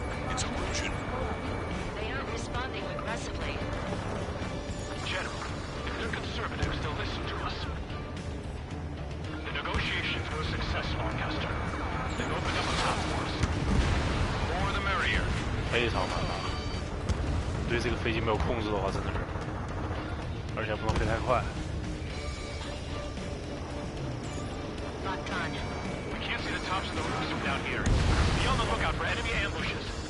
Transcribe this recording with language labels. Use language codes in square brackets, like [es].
[en] It's Erusian. They aren't responding aggressively. General, if they're conservatives, they'll listen to us. The negotiations were a success, Lancaster. They've opened up a path for us. The more the merrier. [zh] 非常难打。对这个飞机没有控制的话，真的是，而且不能飞太快。 [en] Locked on. We can't see the tops of the roofs from down here. Be on the lookout for enemy ambushes.